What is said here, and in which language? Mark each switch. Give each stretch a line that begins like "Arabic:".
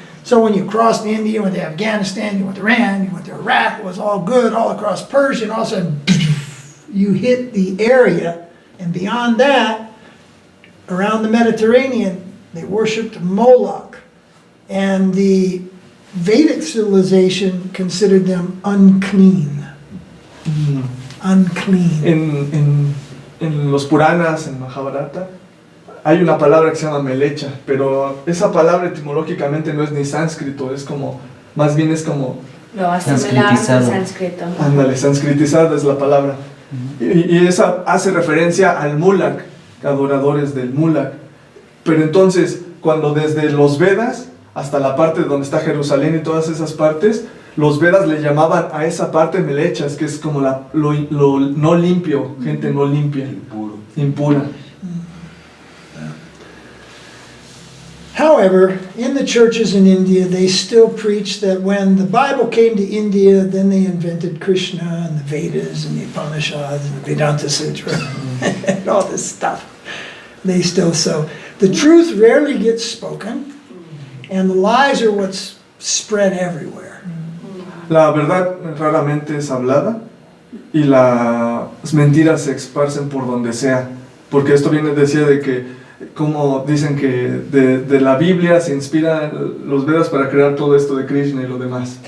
English: So when you crossed India, you went to Afghanistan, you went to Iran, you went to Iraq, it was all good, all across Persia, and all of a sudden, you hit the area, and beyond that, around the Mediterranean, they worshipped Moloch. And the Vedic civilization considered them unclean. Unclean.
Spanish: En los Puranas, en Mahabharata, hay una palabra que se llama melecha, pero esa palabra etimológicamente no es ni sánscrito, más bien es como... Lo asimilaron al sánscrito. Ándale, sanskritizada es la palabra. Y esa hace referencia al Mulak, adoradores del Mulak. Pero entonces, cuando desde los Vedas hasta la parte donde está Jerusalén y todas esas partes, los Vedas le llamaban a esa parte melechas, que es como lo no limpio, gente no limpia, impura.
English: However, in the churches in India, they still preach that when the Bible came to India, then they invented Krishna and the Vedas and the Upanishads and the Vedanta Sutra and all this stuff. So the truth rarely gets spoken, and the lies are what's spread everywhere.
Spanish: La verdad raramente es hablada y las mentiras se esparcen por donde sea, porque esto decía de que como dicen que de la Biblia se inspiran los Vedas para crear todo esto de Krishna y lo demás.